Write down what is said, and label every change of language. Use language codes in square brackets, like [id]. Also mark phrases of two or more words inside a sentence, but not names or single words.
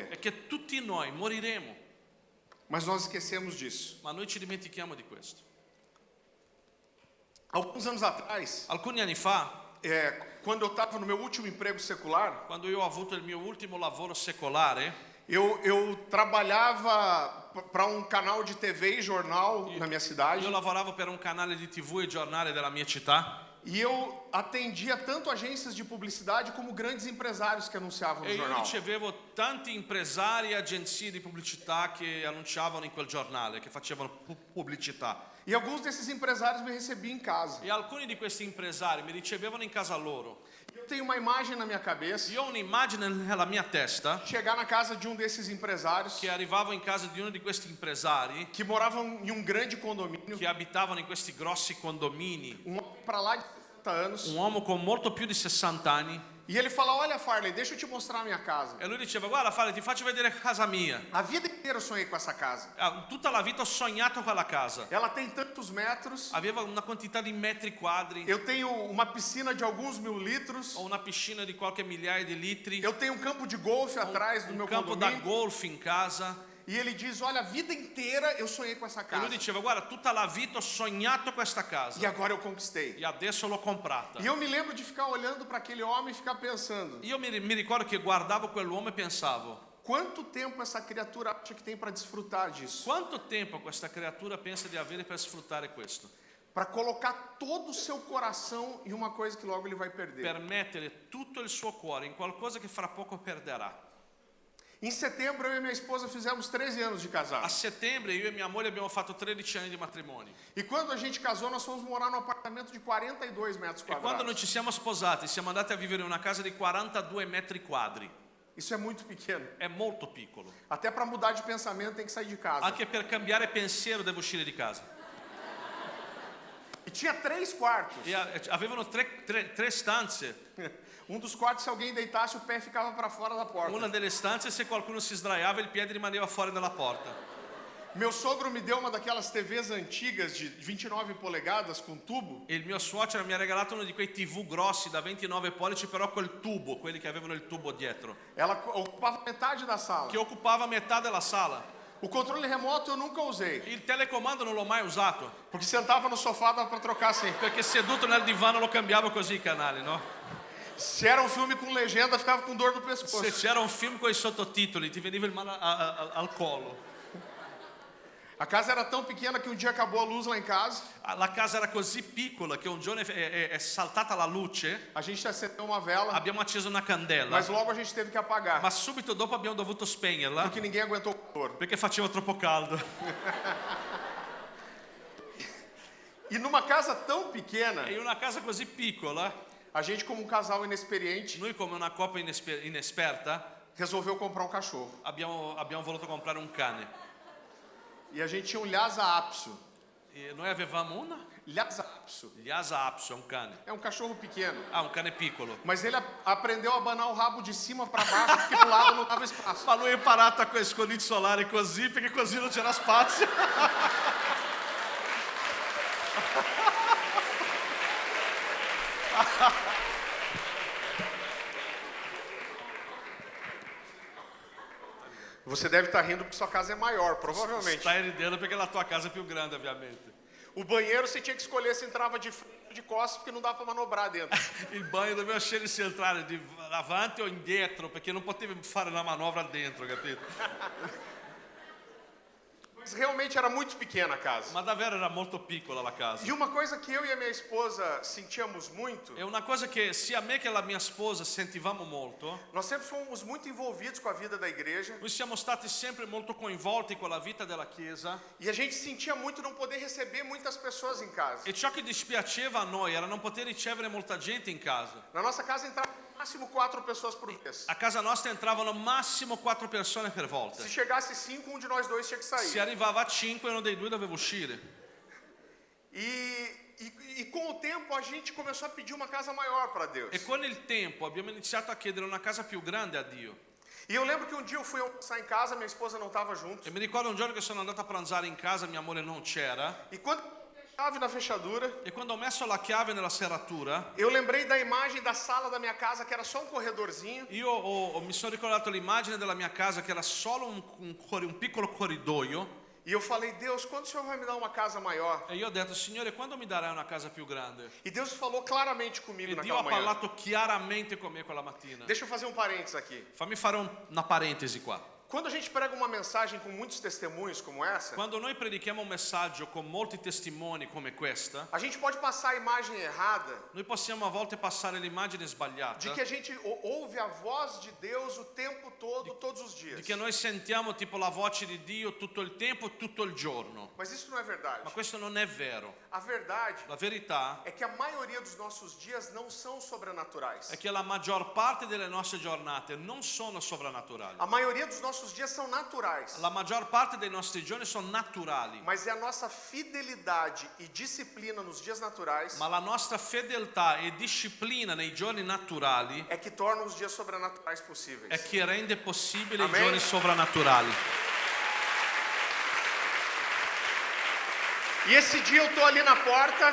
[it] È che tutti noi moriremo. [pt] Mas nós esquecemos disso. [it] Ma noi ci dimentichiamo di questo. [pt] Alguns anos atrás, [it] Alcuni anni fa, [pt] quando eu estava no meu último emprego secular, [it] quando io ho avuto il mio ultimo lavoro secolare, [pt] eu trabalhava para um canal de TV e jornal na minha cidade. [it] io lavoravo per un canale di TV e giornale della mia città [pt] E eu atendia tanto agências de publicidade como grandes empresários que anunciavam no [it] e io [pt] jornal. [it] ricevevo tanti impresari e agenzie di pubblicità che annunciavano in quel giornale, che facevano pubblicità. [pt] E alguns desses empresários me recebiam em casa. [it] E alcuni di questi impresari mi ricevevano in casa loro. [pt] Eu tenho uma imagem na minha cabeça, [it] Io ho un'immagine nella mia testa [pt] chegar na casa de um desses empresários [it] che arrivavo in casa di uno di questi impresari [pt] que moravam em um grande condomínio, [it] che abitavano in questi grossi condomini, [pt] um homem para lá de 60 anos, [it] un uomo con molto più di 60 anni, [pt] e ele fala: olha, Farley, deixa eu te mostrar a minha casa. [it] e lui diceva: guarda Fale, ti faccio vedere casa mia. [pt] A vida inteira eu sonhei com essa casa. [it] Tutta la vita ho sognato quella casa. [pt] Ela tem tantos metros, [it] Aveva una quantità di metri quadri, [pt] eu tenho uma piscina de alguns mil litros, [it] ho una piscina di qualche migliaia di litri, [pt] eu tenho um campo de golfe atrás do [it] un [pt] meu campo da condomínio. [it] golf in casa. [pt] E ele diz: olha, a vida inteira eu sonhei com essa [it] E lui [pt] casa. [it] diceva: guarda, tutta la vita ho sognato questa casa [pt] E agora eu conquistei. [it] e adesso l'ho comprata. [pt] E eu me lembro de ficar olhando para aquele homem e ficar pensando: [it] Io mi ricordo che guardavo quell'uomo e pensavo: [pt] quanto tempo essa criatura acha que tem para desfrutar disso? [it] quanto tempo questa creatura pensa di avere per sfruttare questo? [pt] Para colocar todo o seu coração em uma coisa que logo ele vai perder. [it] Per mettere tutto il suo cuore in qualcosa che fra poco perderà. [pt] Em setembro, eu e minha esposa fizemos 13 anos de [it] A [pt] casado. [it] settembre io e mia moglie abbiamo fatto 13 anni di matrimonio. [pt] E quando a gente casou, nós fomos morar num apartamento de 42 metros [it] E quando noi [pt] quadrados. [it] ci siamo sposati siamo andati a vivere in una casa di 42 metri quadri. [pt] Isso é muito pequeno. [it] È molto piccolo. [pt] Até para mudar de pensamento tem que sair de casa. [it] Anche per cambiare pensiero devo uscire di casa. [pt] E tinha 3 quartos. [it] E avevano tre stanze. [pt] Um dos quartos, se alguém deitasse, o pé ficava para fora da porta. [it] Una delle stanze, se qualcuno si sdraiava, il piede rimaneva fuori dalla porta. [pt] Meu sogro me deu uma daquelas TVs antigas de 29 polegadas com tubo. [it] E il mio suocero mi ha regalato uno di quei TV grossi da 29 pollici, però col tubo, quelli che avevano il tubo dietro, [pt] Ela occupava metade da sala. [it] che occupava metà della sala. [pt] O controle remoto eu nunca usei, [it] Il telecomando non l'ho mai usato, [pt] porque sentava no sofá dava para trocar assim. [it] perché seduto nel divano lo cambiavo così i canali, no? [pt] Se era um filme com legenda, ficava com dor no pescoço. [it] Se c'era un film con i sottotitoli, ti veniva il male al collo. [pt] A casa era tão pequena que um dia acabou a luz lá em casa. [it] La casa era così piccola che un giorno è saltata la luce, [pt] A gente acendeu uma vela, [it] abbiamo acceso una candela, [pt] mas logo a gente teve que apagar, [it] ma subito dopo abbiamo dovuto spegnerla [pt] porque ninguém aguentou o calor. [it] perché faceva troppo caldo. [pt] E numa casa tão pequena, [it] E in una casa così piccola, [pt] a gente, como um casal inexperiente, [it] noi come una coppia inesperta [pt] resolveu comprar um cachorro. [it] abbiamo voluto comprare un cane. [pt] E a gente tinha um Lhasa Apso. [it] E noi avevamo Lhasa Apso. Lhasa Apso, un cane. [pt] É um cachorro pequeno. [it] Un cane piccolo. [pt] Mas ele aprendeu a abanar o rabo de cima para baixo, porque do lado não dava espaço. [it] Ma lui è imparato con i conigli solari così perché così non c'era spazio. [pt] Você deve estar rindo porque sua casa é maior, provavelmente. [it] Stai ridendo perché la tua casa è più grande, ovviamente. [pt] O banheiro você tinha que escolher se entrava de frente ou de costas, porque não dava para manobrar dentro. [it] Il bagno doveva scegliere se entrare di avanti o indietro perché non potevi fare la manovra dentro, capito? [pt] realmente era muito pequena a casa. [it] Ma davvero era molto piccola la casa. [pt] E uma coisa que eu e a minha esposa sentíamos muito, [it] E una cosa che sia me che la mia sposa sentivamo molto, [pt] nós sempre fomos muito envolvidos com a vida da igreja [it] noi siamo stati sempre molto coinvolti con la vita della Chiesa, [pt] e a gente sentia muito não poder receber muitas pessoas em casa. [it] e ciò che dispiaceva a noi era non poter ricevere molta gente in casa. [pt] Na nossa casa entrava no máximo 4 pessoas por vez. [it] A casa nostra entravano massimo 4 persone per volta. [pt] Se chegasse 5, um de nós dois tinha que [it] Se [pt] sair. [it] arrivava a 5, uno dei due doveva uscire. [pt] E com o tempo a gente começou a pedir uma casa maior para Deus. [it] E con il tempo abbiamo iniziato a chiedere una casa più grande a Dio. [pt] E eu lembro que um dia eu fui almoçar em casa, minha esposa não estava junto. [it] E mi ricordo un giorno che sono andato a pranzare in casa, mia moglie non c'era, [pt] E quando eu coloquei a chave na fechadura, [it] e quando ho messo la chiave nella serratura, [pt] eu lembrei da imagem da sala da minha casa, que era só um corredorzinho. [it] mi sono ricordato l'immagine della mia casa che era solo un piccolo corridoio, [pt] E eu falei, Deus, quando o Senhor vai me dar uma casa maior? [it] e io ho detto, Signore, quando mi darai una casa più grande? [pt] E Deus falou claramente comigo [it] E Dio [pt] naquela [it] ha [pt] manhã. [it] parlato chiaramente con me quella mattina. [pt] Deixa eu fazer um parênteses aqui. [it] Fammi fare una parentesi qua. [pt] Quando a gente prega uma mensagem com muitos testemunhos como essa, [it] Quando noi predichiamo un messaggio con molti testimoni come questa, [pt] a gente pode passar a imagem errada [it] noi possiamo a volte passare l'immagine [pt] de [it] sbagliata [pt] que a gente ouve a voz de Deus o tempo todo, todos os [it] di [pt] dias. [it] che noi sentiamo tipo la voce di Dio tutto il tempo, tutto il giorno. [pt] Mas isso não é verdade. [it] Ma questo non è vero. [pt] A verdade [it] La verità [pt] é que a maioria dos nossos dias não são sobrenaturais. [it] è che la maggior parte delle nostre giornate non sono sovrannaturali. [pt] A maioria dos nossos dias são naturais. [it] La maggior parte dei nostri giorni sono naturali, [pt] Mas é a nossa fidelidade e disciplina nos dias naturais [it] ma la nostra fedeltà e disciplina nei giorni naturali [pt] é que torna os dias sobrenaturais possíveis. [it] è che rende possibile i Amen. giorni sovrannaturali. [pt] E esse dia eu tô ali na porta,